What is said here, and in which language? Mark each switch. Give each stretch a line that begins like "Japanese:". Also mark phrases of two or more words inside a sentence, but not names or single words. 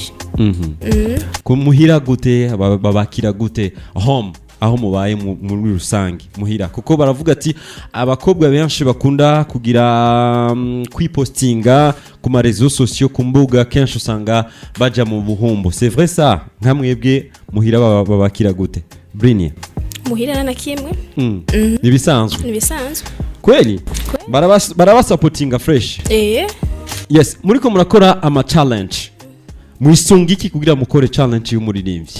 Rundi: Kumuhira gute, babakira gute home aho mubaye muri rusange muhira, kuko baravuga ati abakobwa benshi bakunda kugira kwipostinga ku ma
French: réseaux sociaux
Rundi: kumbuga kenshi usanga baja mu buhumbo.
French: C'est vrai ça?
Rundi: Nkamwebwe muhira babakira gute Brinia? Muhira na kimwe Nibisanzwe kweli barabasupportinga fresh. Yes, muri ko murakora ama challenge mwisunga iki kugira mukore challenge y'umuririmbyi?